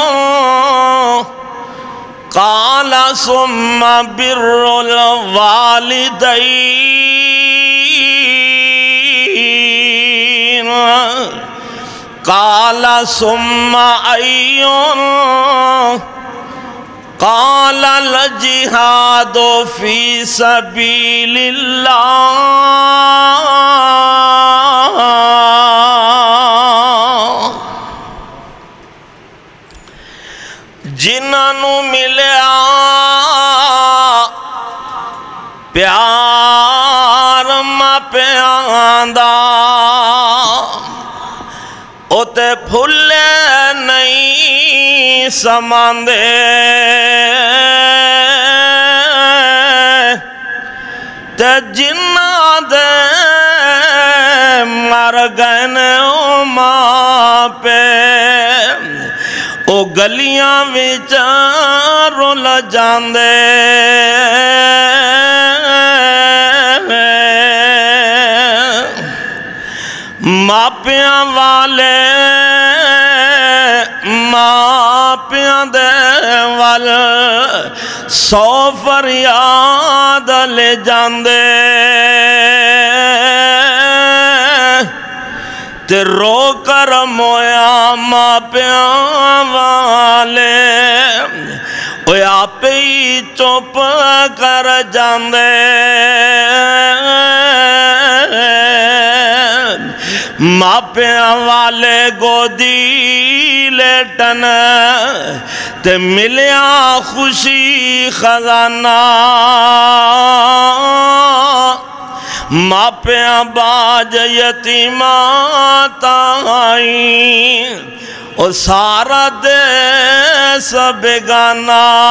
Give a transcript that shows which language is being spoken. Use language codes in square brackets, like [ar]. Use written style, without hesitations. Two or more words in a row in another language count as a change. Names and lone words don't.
[ar] قال ثم بر الوالدين قال ثم أي قال الجهاد في سبيل الله [pa] جنہاں نو ملیا پیار ماپیاں دا اوتے پھلے نہیں سماندے تے جنہاں دے مر گئے او ماں پہ او گلیاں وچ رول جاندے ماپیاں والے ماپیاں دے وال سو فریاد لے جاندے تے رو کر مویا ماپیاں والے اوے آپ ہی چپ کر جاندے ماپیاں والے گودی لیٹن تے ملیا خوشی خزانہ ماپیاں باج یتیمات آئیں او سارا دیس بیگانا